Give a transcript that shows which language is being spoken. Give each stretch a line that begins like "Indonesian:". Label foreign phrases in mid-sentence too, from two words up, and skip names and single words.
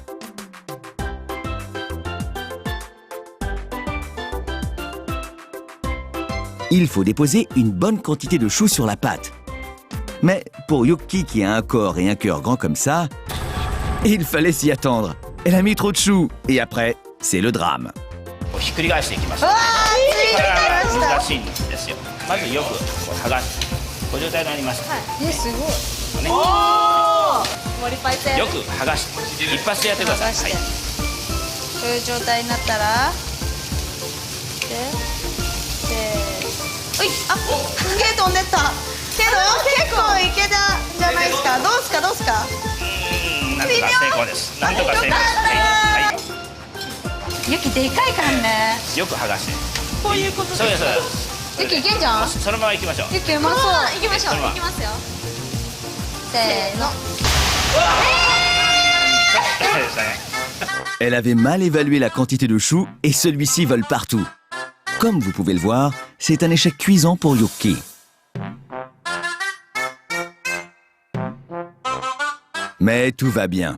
French: Il faut déposer une bonne quantité de chou sur la pâte. Mais pour Yuki, qui a un corps et un cœur grands comme ça, il fallait s'y attendre. Elle a mis trop de choux, et après, c'est le drame.
Japanese: ひっくり返していきます。難しいんですよ。まずよく剥がす。こういう状態になりました。すごい。ね、森パイセン。よく剥がして一発でやってください。はい。こういう状態になったら、おい、あ、毛飛んでった。けど結構いけたじゃないですか。どうすかどうすか。なんとか成功です。なんとか成功です。はい。ユキでかいからね。よく剥がして。こういうことです。そうです。ユキいけんじゃん。そのまま行きましょう。ユキうまそう。行きましょう。行きますよ。せーの。
French: Elle avait mal évalué la quantité de choux et celui-ci vole partout. Comme vous pouvez le voir, c'est un échec cuisant pour Yuki. Mais tout va bien.